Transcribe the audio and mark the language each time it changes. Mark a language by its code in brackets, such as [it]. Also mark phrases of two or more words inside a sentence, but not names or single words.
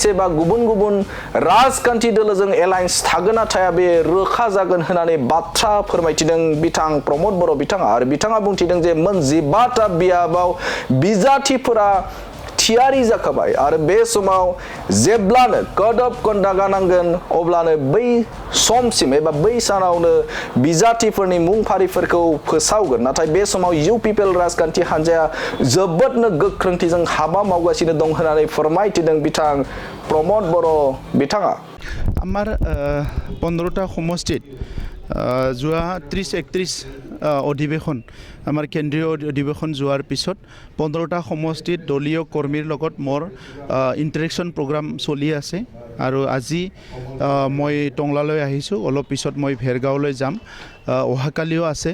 [brx] एबा गुबुन गुबुन राजखान्थि दोलोजों एलायन्स थागोन ना थाया बे रोखा जागोन होननानै बाथ्रा फोरमायथिदों बिथां प्रमद बर' बिथाङा आरो बिथाङा बुंथिदों जे मोन 15ता बियाबाव बिजाथिफोरा थियारि जाखाबाय आरो बे समाव जेब्लानो [en] code of conductआ [brx] नांगोन अब्लानो बै समसिम एबा बै सानावनो बिजाथिफोरनि मुं फारिफोरखौ फोसावगोन। नाथाय बे समाव UPPL राजखान्थि हानजाया जोबोदनो गोख्रोंथिजों हाबा मावगासिनो दं होननानै फोरमायथिदों बिथां प्रमद बर' बिथाङा। [as] আমাৰ 15টা সমষ্টিত যোৱা 30-31 অধিৱেশন আমাৰ কেন্দ্ৰীয় অধিৱেশন যোৱাৰ পিছত 15টা সমষ্টিত দলীয় কৰ্মীৰ লগত মোৰ ইণ্টাৰেকশ্যন প্ৰগ্ৰাম চলি আছে আৰু আজি মই টংলালৈ আহিছোঁ, অলপ পিছত মই ভেৰগাঁৱলৈ যাম, অহাকালিও আছে।